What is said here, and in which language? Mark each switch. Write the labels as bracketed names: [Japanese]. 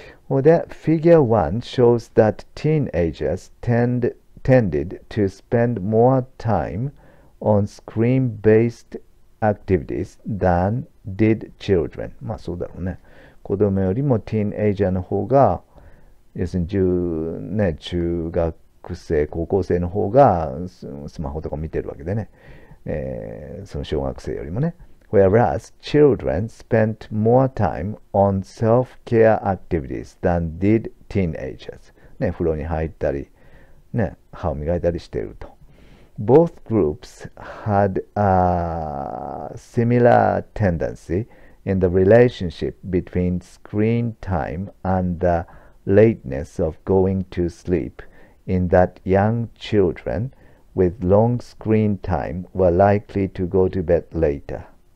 [English] で、Figure 1 shows that teenagers tended to spend more time on screen-based activities than did children. [Japanese] まあそうだろうね。子供よりもティーンエイジャーの方が、要するに中学生、高校生の方がスマホとか見てるわけでね。その小学生よりもね。 [English] Whereas children spent more time on self-care activities than did teenagers. [Japanese] ね、風呂に入ったり、ね、歯を磨いたりしていると。 [English] Both groups had a similar tendency in the relationship between screen time and the lateness of going to sleep, in that young children with long screen time were likely to go to bed later.